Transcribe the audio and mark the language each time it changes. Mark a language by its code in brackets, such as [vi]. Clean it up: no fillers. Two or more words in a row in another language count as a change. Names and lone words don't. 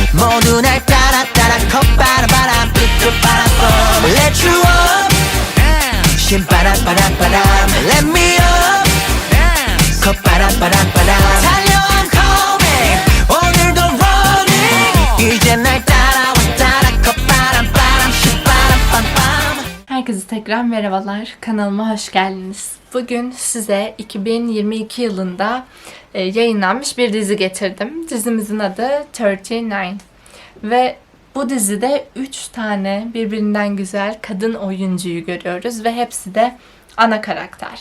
[ko] 모두 날 따라 따라 콧바람 삐끗바람 [en] Let you up [ko] 신바람바람바람 [en] Let me up [ko] 콧바람바람바람 달려 [en] I'm coming [ko] 오늘도 running 이제 날 따라와 따라 콧바람바람 신바람밤밤. [tr] Herkese tekrar merhabalar. Kanalıma hoş geldiniz. Bugün size 2022 yılında yayınlanmış bir dizi getirdim. Dizimizin adı 39 ve bu dizide 3 tane birbirinden güzel kadın oyuncuyu görüyoruz ve hepsi de ana karakter.